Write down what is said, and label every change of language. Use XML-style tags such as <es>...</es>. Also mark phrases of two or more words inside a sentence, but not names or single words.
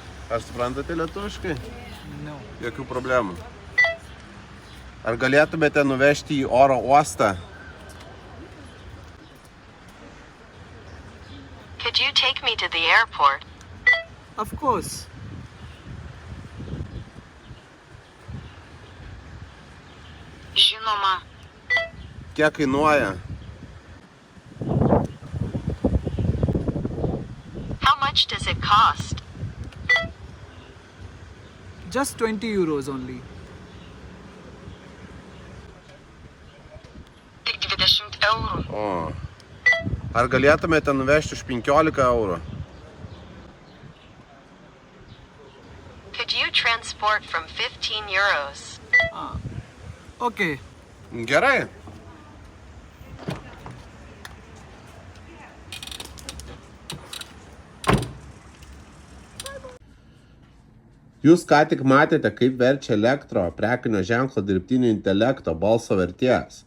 <lt>Ar suprantate lietuviškai?</lt> <en>No.</en> <lt>Jokių problemų. Ar galėtumėte nuvežti į oro uostą?</lt> <en>Could you take me to the airport? Of course.</en> <lt>Žinoma. Kiek kainuoja?</lt> <en>How much does it cost? Just 20 euros only.</en> <lt>Tik 20 eurų. O. Ar galėtumėte nuvežti už 15 eurų?</lt> <en>Could you transport from 15 euros? Okay.</en> <lt>Gerai. Jūs ką tik matėte, kaip verčia elektro prekinio ženklo dirbtinio intelekto balso vertėjas.</lt>